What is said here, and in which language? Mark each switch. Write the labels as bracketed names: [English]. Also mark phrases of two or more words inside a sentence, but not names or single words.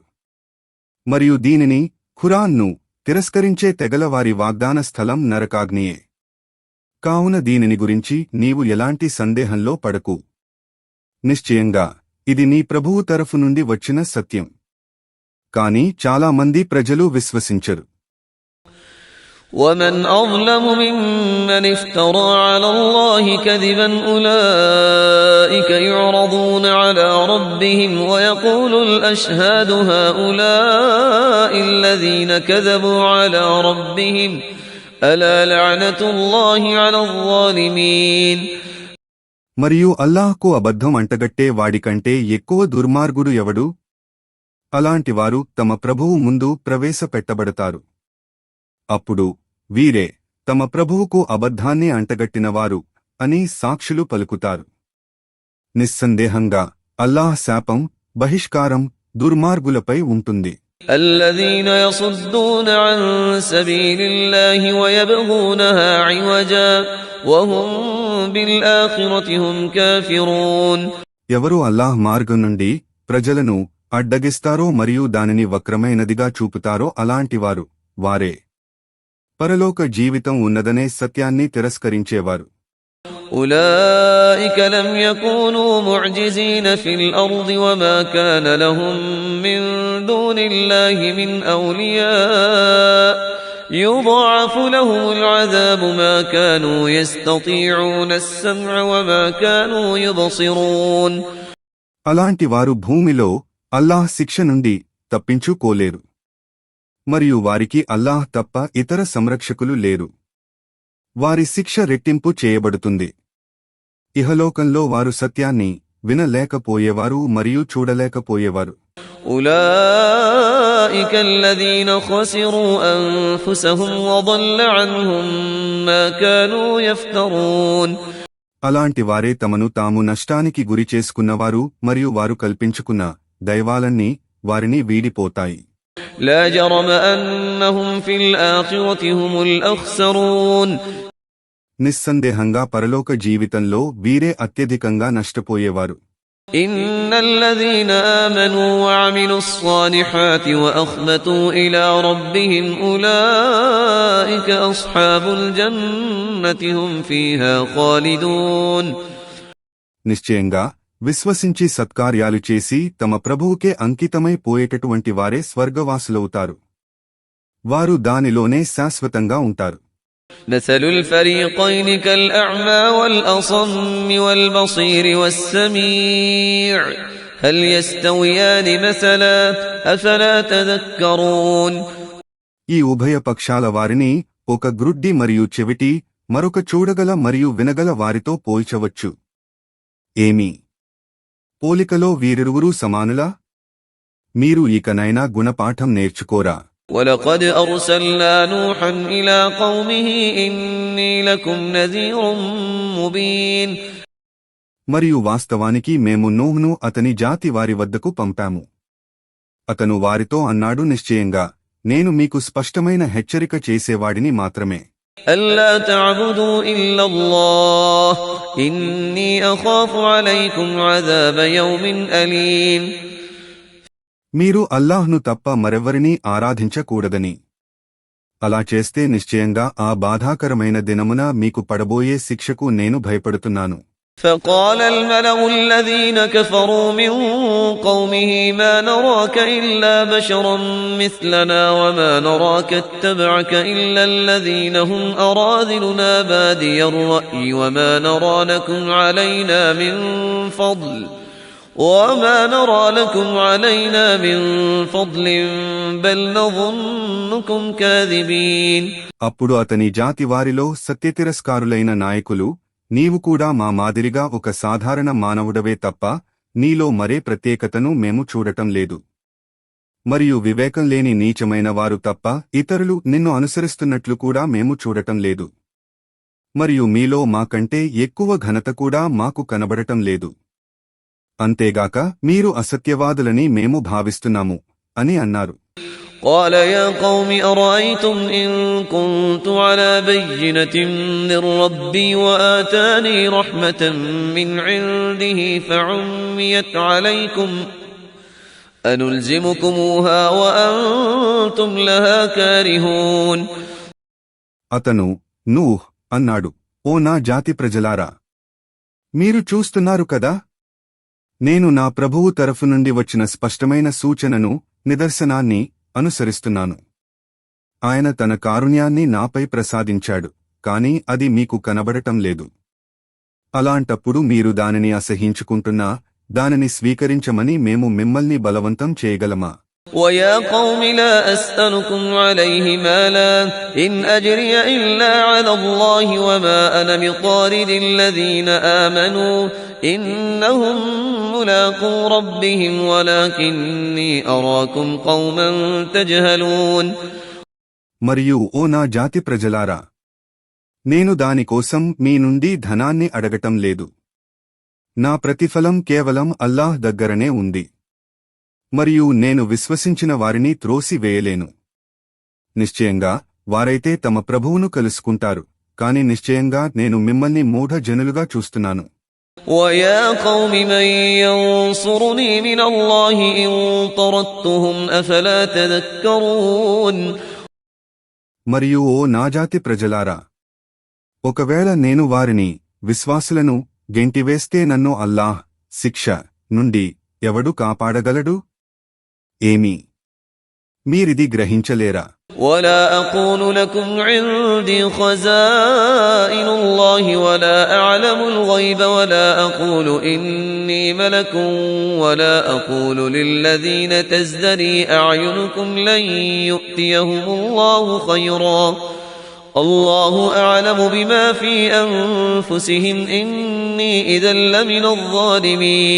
[Telugu] మరియు దీనిని ఖురాన్ను తిరస్కరించే తెగల వారి వాగ్దాన స్థలం నరకాగ్నియే. కావున దీనిని గురించి నీవు ఎలాంటి సందేహంలో పడకు. నిశ్చయంగా ఇది నీ ప్రభువు తరఫు నుండి వచ్చిన సత్యం. కాని చాలా మంది ప్రజలు విశ్వసించరు. [Arabic] ومن أظلم ممن افترى على الله كذبا أولئك يعرضون على ربهم ويقول الأشهاد هؤلاء الذين كذبوا على ربهم ألا لعنة الله على الظالمين. [Telugu] మరియు అల్లాహ్కు అబద్ధం అంటగట్టే వాడికంటే ఎక్కువ దుర్మార్గుడు ఎవడు? అలాంటివారు తమ ప్రభువు ముందు ప్రవేశపెట్టబడతారు. అప్పుడు వీరే తమ ప్రభువుకు అబద్ధాన్ని అంటగట్టినవారు అని సాక్షులు పలుకుతారు. నిస్సందేహంగా అల్లాహ్ శాపం, బహిష్కారం దుర్మార్గులపై ఉంటుంది. [Arabic] الذين يصدون عن سبيل الله ويبغونها عوجا وهم بالآخرة هم كافرون. [Telugu] ఎవరు అల్లాహ్ మార్గం నుండి ప్రజలను అడ్డగిస్తారో మరియు దానిని వక్రమైనదిగా చూపుతారో అలాంటివారు వారే పరలోక జీవితం ఉన్నదనే సత్యాన్ని తిరస్కరించేవారు. [Arabic] أولئك لم يكونوا معجزين في الأرض وما كان لهم من دون الله من أولياء يضاعف لهم العذاب ما كانوا يستطيعون السمع وما كانوا يبصرون. [Telugu] అలాంటి వారు భూమిలో అల్లాహ్ శిక్ష నుండి తప్పించుకోలేరు మరియు వారికి అల్లాహ్ తప్ప ఇతర సంరక్షకులు లేరు. వారి శిక్ష రెట్టింపు చేయబడుతుంది. ఇహలోకంలో వారు సత్యాన్ని వినలేకపోయేవారు మరియు చూడలేకపోయేవారు. [Arabic] أولئك الذين خسروا أنفسهم وضل عنهم ما كانوا يفترون. [Telugu] అలాంటి వారే తమను తాము నష్టానికి గురి చేసుకున్నవారు మరియు వారు కల్పించుకున్న దైవాలన్నీ వారిని వీడిపోతాయి. [Arabic] لا جرم أنهم في الآخرة هم الأخسرون. [Telugu] నిస్సందేహంగా పరలోక జీవితంలో వీరే అత్యధికంగా నష్టపోయేవారు. [Arabic] إن الذين آمنوا وعملوا الصالحات وأخبتوا إلى ربهم أولئك أصحاب الجنة هم فيها خالدون. [Telugu] నిశ్చయంగా విశ్వసించి సత్కార్యాలు చేసి తమ ప్రభువుకే అంకితమై పోయేటటువంటి వారే స్వర్గవాసులవుతారు. వారు దానిలోనే శాశ్వతంగా ఉంటారు. [Arabic] مثل الفريقين كالأعمى والأصم والبصير والسميع هل يستويان مثلا أفلا تذكرون. [Telugu] ఈ ఉభయ పక్షాల వారిని ఒక గ్రుడ్డి మరియు చెవిటి, మరొక చూడగల మరియు వినగల వారితో పోల్చవచ్చు. ఏమి పోలికలో వీరిరువురూ సమానులా? మీరు ఇకనైనా గుణపాఠం నేర్చుకోరా? [Arabic] ولقد أرسلنا نوحا إلى قومه إني لكم نذير مبين. [Telugu] మరియు వాస్తవానికి మేము నూహ్ను అతని జాతి వారి వద్దకు పంపాము. అతను వారితో అన్నాడు, నిశ్చయంగా నేను మీకు స్పష్టమైన హెచ్చరిక చేసేవాడిని మాత్రమే. [Arabic] ألا تعبدوا إلا الله إني أخاف عليكم عذاب يوم أليم. [Telugu] మీరు అల్లాహ్ను తప్ప మరెవ్వరినీ ఆరాధించకూడదని. అలా చేస్తే నిశ్చయంగా ఆ బాధాకరమైన దినమున మీకు పడబోయే శిక్షకు నేను భయపడుతున్నాను. [Arabic] فقال الملأ الذين كفروا من قومه ما نراك إلا بشرا مثلنا وما نراك اتبعك إلا الذين هم أراذلنا بادي الرأي وما نرى لكم علينا من فضل بل نظنكم كاذبين. [Telugu] అప్పుడు అతని జాతి వారిలో సత్యతిరస్కారులైన నాయకులు, నీవు కూడా మా మాదిరిగా ఒక సాధారణ మానవుడవే తప్ప నీలో మరే ప్రత్యేకతను మేము చూడటం లేదు. మరియు వివేకం లేని నీచమైన వారు తప్ప ఇతరులు నిన్ను అనుసరిస్తున్నట్లు కూడా మేము చూడటం లేదు. మరియు మీలో మాకంటే ఎక్కువ ఘనత కూడా మాకు కనబడటం లేదు. అంతేగాక మీరు అసత్యవాదులని మేము భావిస్తున్నాము అని అన్నారు. [Arabic] قال يا قوم أرأيتم إن كنت على بينة من ربي وآتاني رحمة من عنده فعميت عليكم أنلزمكموها وأنتم لها كارهون. [Telugu] అతను నూహ్ అన్నాడు, ఓ నా జాతి ప్రజలారా, మీరు చూస్తున్నారు కదా, నేను నా ప్రభువు తరఫు నుండి వచ్చిన స్పష్టమైన సూచనను, నిదర్శనాన్ని అనుసరిస్తున్నాను. ఆయన తన కారుణ్యాన్ని నాపై ప్రసాదించాడు, కాని అది మీకు కనబడటం లేదు. అలాంటప్పుడు మీరు దానిని అసహించుకుంటున్నా దానిని స్వీకరించమని మేము మిమ్మల్ని బలవంతం చేయగలమా? [Arabic] ويا قوم لا أسألكم عليه مالا إن أجري إلا على الله وما أنا بطارد الذين آمنوا إنهم ملاقو ربهم ولكني أراكم قوما تجهلون. [Telugu] మరియు ఓ నా జాతి ప్రజలారా, నేను దానికోసం మీ నుండి ధనాన్ని అడగటం లేదు. నా ప్రతిఫలం కేవలం అల్లాహ్ దగ్గరనే ఉంది. మరియు నేను విశ్వసించిన వారిని త్రోసివేయలేను. నిశ్చయంగా వారైతే తమ ప్రభువును కలుసుకుంటారు, కాని నిశ్చయంగా నేను మిమ్మల్ని మూఢ జనులుగా చూస్తున్నాను. [Arabic] وَيَا قَوْمِ مَنْ يَنْصُرُنِي مِنَ اللَّهِ إِنْ طَرَدتُّهُمْ أَفَلَا تَذَكَّرُونَ. [Telugu] మరియు ఓ నాజాతి ప్రజలారా, ఒకవేళ నేను వారిని, విశ్వాసులను గెంటివేస్తే నన్ను అల్లాహ్ శిక్ష నుండి ఎవడు కాపాడగలడు? ఏమీ మీరిది గ్రహించలేరా? [Arabic] ولا أقول لكم عندي خزائن الله ولا أعلم الغيب ولا أقول إني ملك ولا أقول للذين تزدري أعينكم لن يؤتيهم الله خيرا الله أعلم بما في أنفسهم إني إذا لمن الظالمين.